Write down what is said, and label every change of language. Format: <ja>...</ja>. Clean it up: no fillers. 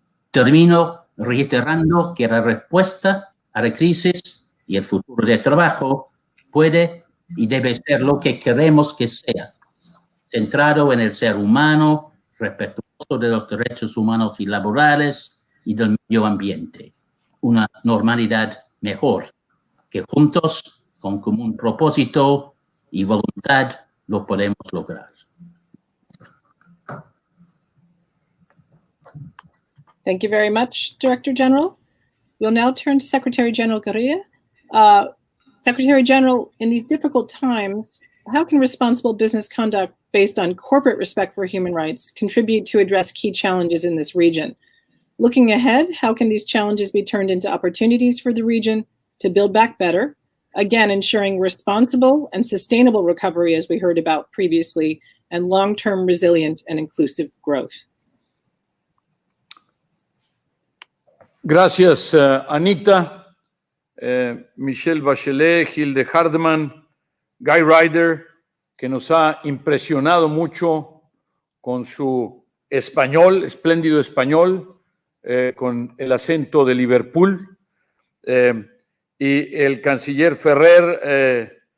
<es>Termino reiterando que la respuesta a la crisis y el futuro del trabajo puede y debe ser lo que queremos que sea, centrado en el ser humano, respetuoso de los derechos humanos y laborales y del medio ambiente. Una normalidad mejor, que juntos, con común propósito y voluntad, lo podemos lograr.</es> <en>Thank you very much, Director General. We'll now turn to Secretary General Correa. Secretary General, in these difficult times, how can responsible business conduct based on corporate respect for human rights contribute to address key challenges in this region? Looking ahead, how can these challenges be turned into opportunities for the region to build back better, again, ensuring responsible and sustainable recovery, as we heard about previously, and long-term resilient and inclusive growth?</en> <es>Gracias, Anita, Michelle Bachelet, Hilde Hardeman, Guy Ryder, que nos ha impresionado mucho con su español, espléndido español, con el acento de Liverpool, y el canciller Ferrer.</es>